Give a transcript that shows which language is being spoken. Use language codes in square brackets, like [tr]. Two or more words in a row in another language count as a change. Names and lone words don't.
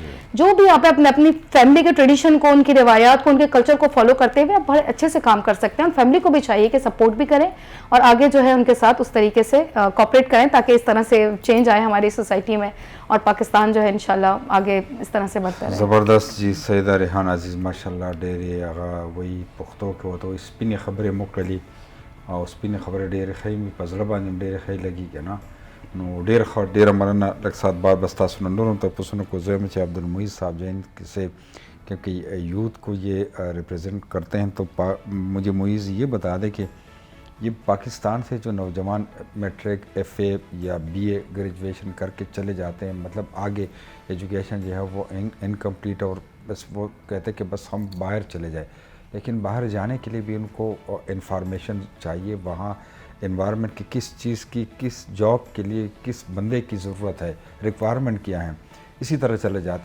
[ur] جو بھی آپ اپنی فیملی کے ٹریڈیشن کو, ان کی روایات کو, ان کے کلچر کو فالو کرتے ہوئے آپ بڑے اچھے سے کام کر سکتے ہیں. فیملی کو بھی چاہیے کہ سپورٹ بھی کریں اور آگے جو ہے ان کے ساتھ اس طریقے سے کوآپریٹ کریں تاکہ اس طرح سے چینج آئے ہماری سوسائٹی میں اور پاکستان جو ہے انشاءاللہ آگے اس طرح سے بڑھتا رہے. زبردست جی. [ps] سیدہ ریحان عزیز ماشاءاللہ ډېرې هغه وایي پښتو کې ورته وایي سپینې خبرې مو کړلې او سپینې خبرې ډېرې ښې مې په زړه باندې ډېرې ښې لګي که نه. نو ډېر ښه, ډېره مننه. لږ ساعت بعد بس تاسو نه نورم تپوسونه کوزیم چې عبدالمعید صاحب [ur] جین سے کیونکہ یوتھ کو یہ ریپرزینٹ کرتے ہیں تو مجھے معیز یہ بتا دیں کہ یہ پاکستان سے جو نوجوان میٹرک ایف اے یا بی اے گریجویشن کر کے چلے جاتے ہیں, مطلب آگے ایجوکیشن جو ہے وہ انکمپلیٹ اور بس وہ کہتے ہیں کہ بس ہم باہر چلے جائیں, لیکن باہر جانے کے لیے بھی ان کو انفارمیشن چاہیے وہاں انوائرمنٹ کی کس چیز کی, کس جاب کے لیے کس بندے کی ضرورت ہے, ریکوائرمنٹ کیا ہیں, اسی طرح چلے جاتے ہیں.